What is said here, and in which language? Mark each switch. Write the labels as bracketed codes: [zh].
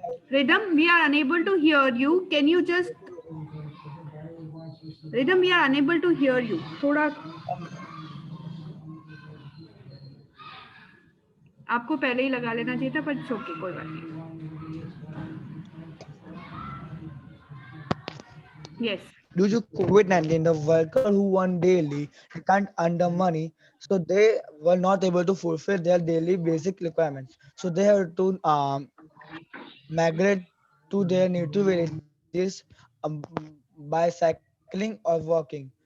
[en] Rhythm, we are unable to hear you. Can you just Rhythm, we are unable to hear you. [hi] थोड़ा आपको पहले ही लगा लेना चाहिए था, पर ओके, कोई बात नहीं. [en] Yes. Due to COVID-19, the worker who earn daily can't earn the money, so they were not able to fulfill their daily basic requirements. So they have to migrate to their native villages by cycling or walking.